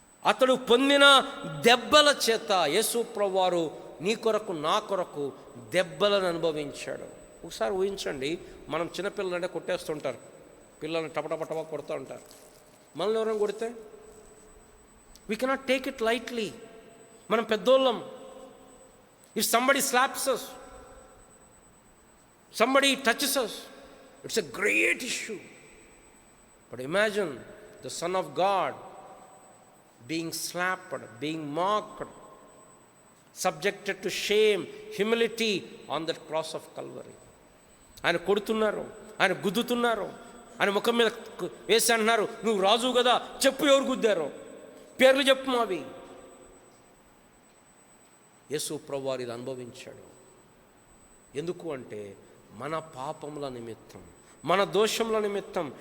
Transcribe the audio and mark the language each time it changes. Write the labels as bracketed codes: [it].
[te] అతడు పొందిన దెబ్బల చేత యేసు ప్రభువారు నీ కొరకు, నా కొరకు దెబ్బలను అనుభవించాడు. ఒకసారి ఊహించండి, మనం చిన్నపిల్లలంటే కొట్టేస్తుంటారు, పిల్లల్ని టపటపటప కొడుతూ ఉంటారు. మనల్ని ఎవరైనా కొడితే [en] We cannot take it lightly. [te] మనం పెద్దోళ్ళం. [en] If somebody slaps us, somebody touches us, it's a great issue. But imagine the Son of God being slapped, being mocked, subjected to shame, humility on that cross of Calvary. [te] ఆయన కొడుతున్నారు, ఆయన గుద్దుతున్నారు, ఆయన ముఖం మీద వేసి అంటున్నారు, నువ్వు రాజు కదా, చెప్పు ఎవరు గుద్దారో, పేర్లు చెప్పు మావి. యేసు ప్రభువారు ఇది అనుభవించాడు. ఎందుకు అంటే మన పాపముల నిమిత్తం, మన దోషముల నిమిత్తం.